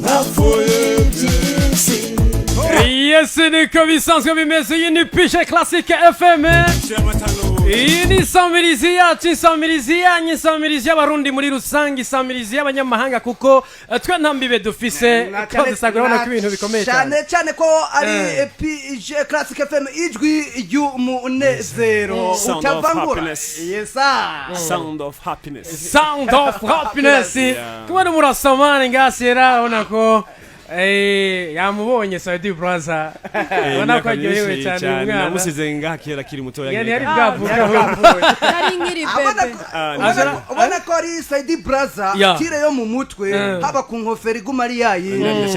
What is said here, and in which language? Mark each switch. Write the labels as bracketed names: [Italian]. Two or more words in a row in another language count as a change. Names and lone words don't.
[Rundi] Yes, niko bisanzwe bimeze iyi ni Pishe Classic FM iyi ni samirizi yacu samirizi yanyu samirizi y'abarundi muri rusange samirizi y'abanyamahanga kuko twe ntambibe dufise kandi sagurana ko ibintu bikomeye cyane ko ari Pishe Classic FM ijwi y'umunezero utavangura [English] sound of happiness [Rundi] kumwe murasamana ngasera ubona ko yamubonye Saidi Braza ubona ko aryohewe cyane umwana namusize ngakira kiri muto yari bwavuga ari nkiri bebe ubona ko ari Saidi Braza tire yo mu mutwe haba ku nkofero iguma ari yayindi